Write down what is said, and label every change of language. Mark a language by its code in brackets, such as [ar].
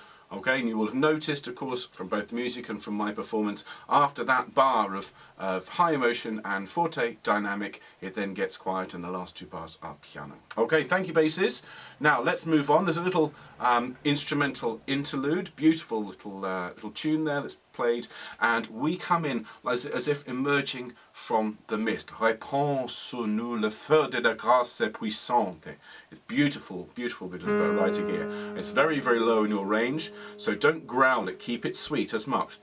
[en] Okay, and you will have noticed, of course, from both music and from my performance, after that bar of high emotion and forte dynamic, it then gets quiet and the last two bars are piano. Okay, thank you, basses. Now let's move on. There's a little instrumental interlude, beautiful little tune there that's played, and we come in as if emerging from the mist. [fr] Répand sur nous le feu de la grâce puissante. [en] It's beautiful, beautiful bit of writing here. It's very, very low in your range, so don't growl it, keep it sweet as marked.